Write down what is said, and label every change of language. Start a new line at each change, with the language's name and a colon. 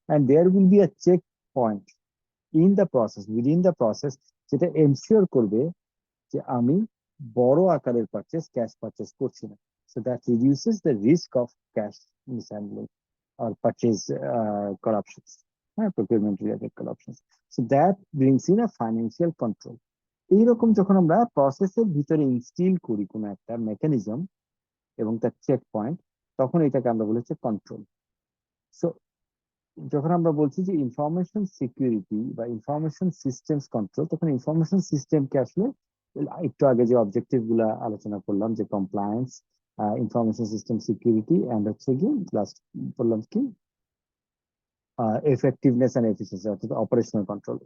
English: and there will be a checkpoint within the process,
Bangla: যেটা ensure করবে যে আমি বড় আকারের ক্যাশ পারচেজ করছি না।
English: So that reduces the risk of cash mishandling or purchase corruptions, procurement related corruptions. So that brings in a financial control.
Bangla: এইরকম যখন আমরা প্রসেসের ভিতরে ইনস্টিল করি কোনো একটা মেকানিজম এবং তার চেক পয়েন্ট, তখন এটাকে আমরা বলি হচ্ছে কন্ট্রোল। সো যখন আমরা বলছি যে ইনফরমেশন সিকিউরিটি বা ইনফরমেশন সিস্টেমস কন্ট্রোল, তখন ইনফরমেশন সিস্টেমকে আসলে একটু আগে যে অবজেক্টিভ গুলা আলোচনা করলাম, যে compliance, information system security, and হচ্ছে কি লাস্ট বললাম কি এফেক্টিভনেস এন্ড এফিসিয়েন্সি, অর্থাৎ অপারেশনাল কন্ট্রোল।